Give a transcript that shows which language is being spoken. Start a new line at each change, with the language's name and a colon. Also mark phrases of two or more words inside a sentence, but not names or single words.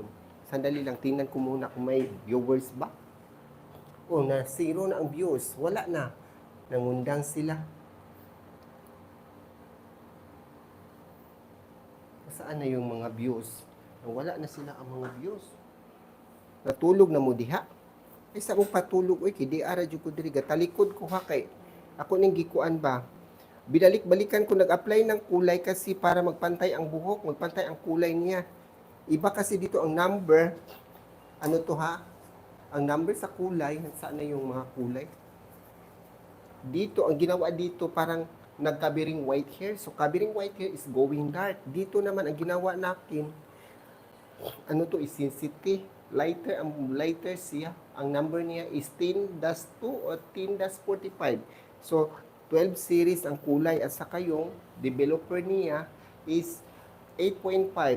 Filipino: Sandali lang, tingnan ko muna kung may viewers ba. Oh, na zero na ang views. Wala na. Nangundang sila. Saan na yung mga views? Wala na sila ang mga views.
Cebuano: Natulog na mo diha. Ay sa mong patulog, oy, kidi ara jud ko diri talikod ko ha kay ako ning gikuan ba.
Filipino: Binalik-balikan ko nag-apply ng kulay kasi para magpantay ang buhok, magpantay ang kulay niya. Iba kasi dito ang number. Ano to ha? Ang number sa kulay, saan na yung mga kulay? Dito, ang ginawa dito parang nag-
English: covering white hair. So, covering white hair is going dark.
Filipino: Dito naman, ang ginawa natin, ano to,
English: is sensitive.
Filipino: Lighter, ang lighter siya. Ang number niya is 10-2 o 10-45. So, 12 series ang kulay. At saka yung developer niya is 8.5.